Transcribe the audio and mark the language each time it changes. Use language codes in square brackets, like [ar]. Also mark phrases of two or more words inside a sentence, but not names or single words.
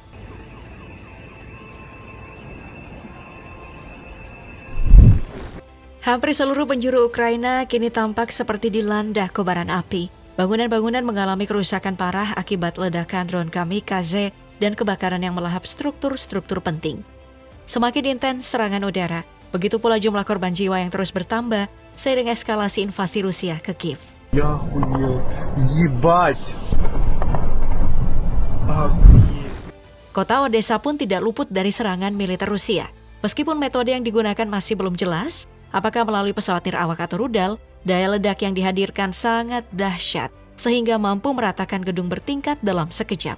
[id] Hampir seluruh penjuru Ukraina kini tampak seperti dilanda kobaran api. Bangunan-bangunan mengalami kerusakan parah akibat ledakan drone kamikaze dan kebakaran yang melahap struktur-struktur penting. Semakin intens serangan udara, begitu pula jumlah korban jiwa yang terus bertambah seiring eskalasi invasi Rusia ke Kiev. [ru] Я охуел. Ебать. [id] Kota Odessa pun tidak luput dari serangan militer Rusia. Meskipun metode yang digunakan masih belum jelas, apakah melalui pesawat nirawak atau rudal, daya ledak yang dihadirkan sangat dahsyat sehingga mampu meratakan gedung bertingkat dalam sekejap.